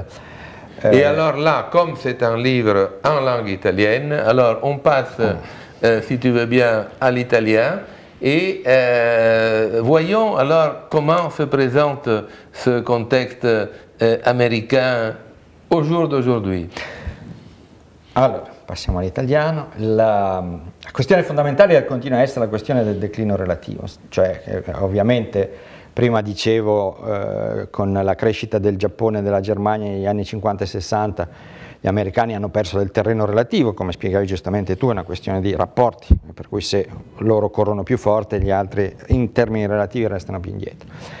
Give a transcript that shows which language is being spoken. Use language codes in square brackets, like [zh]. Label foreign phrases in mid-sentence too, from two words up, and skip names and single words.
[fr] Et alors là, comme c'est un livre en langue italienne, alors on passe, si tu veux bien, à l'italien. Et voyons alors comment se présente ce contexte américain au jour d'aujourd'hui. [it] Allora, passiamo all'italiano. La questione fondamentale continua a essere la questione del declino relativo, cioè ovviamente prima dicevo con la crescita del Giappone e della Germania negli anni 50 e 60 gli americani hanno perso del terreno relativo, come spiegavi giustamente tu, è una questione di rapporti, per cui se loro corrono più forte gli altri in termini relativi restano più indietro.